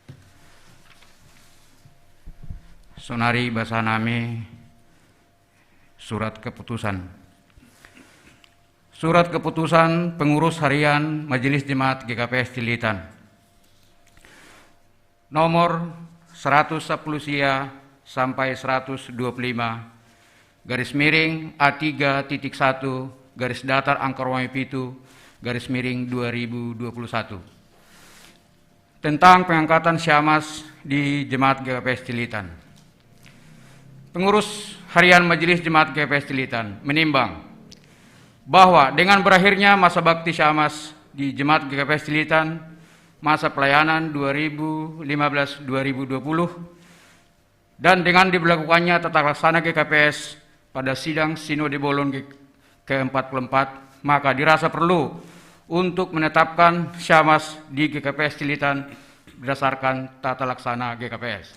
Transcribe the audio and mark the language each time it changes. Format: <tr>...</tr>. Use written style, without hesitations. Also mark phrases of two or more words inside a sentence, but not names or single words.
<bts>Sonari basa nami</bts> <id>Surat keputusan. Surat keputusan pengurus harian Majelis Jemaat GKPS Cililitan. Nomor 110 SIA sampai 125 garis miring A3.1 garis datar Angkor Wami Pitu garis miring 2021 tentang pengangkatan Syamas di Jemaat GKPS Cililitan. Pengurus harian Majelis Jemaat GKPS Cililitan menimbang bahwa dengan berakhirnya masa bakti Syamas di Jemaat GKPS Cililitan masa pelayanan 2015-2020 dan dengan diberlakukannya tata laksana GKPS pada sidang Sinode Bolon ke-44, maka dirasa perlu untuk menetapkan Syamas di GKPS Cililitan berdasarkan tata laksana GKPS.</id>